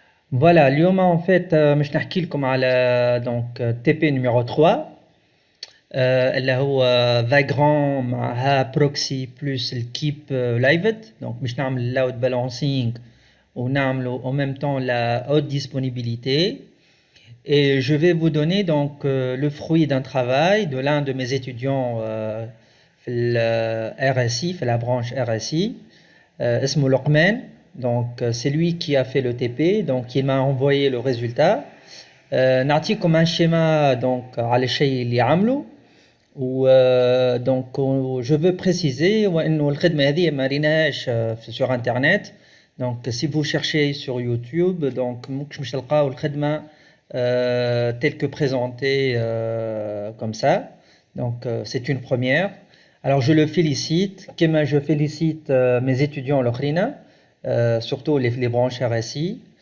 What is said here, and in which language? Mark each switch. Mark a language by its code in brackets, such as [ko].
[fr] Voilà, اليوم en fait [ar] مش نحكي لكم على [fr] donc TP numéro 3 [ar] اللي هو [fr] Vagrant معها proxy plus الكيب لايفت donc مش نعمل load balancing [ar] ونعملوا [fr] en même temps la haute disponibilité et je vais vous donner donc le fruit d'un travail de l'un de mes étudiants في ال RSI في la branche RSI اسمه لقمان. Donc c'est lui qui a fait le TP, donc il m'a envoyé le résultat. [ar] نعطيكم [fr] un schéma donc [ar] على الشيء اللي عمله و [fr] donc je veux préciser [ar] وانه الخدمه هذه ما ريناهاش [fr] sur internet. Donc si vous cherchez sur YouTube donc [ar] مش تلقاو الخدمه [fr] telle que présentée comme ça. Donc c'est une première. Alors je le félicite, comme je félicite mes étudiants l'Okhrina, surtout les branches RSI.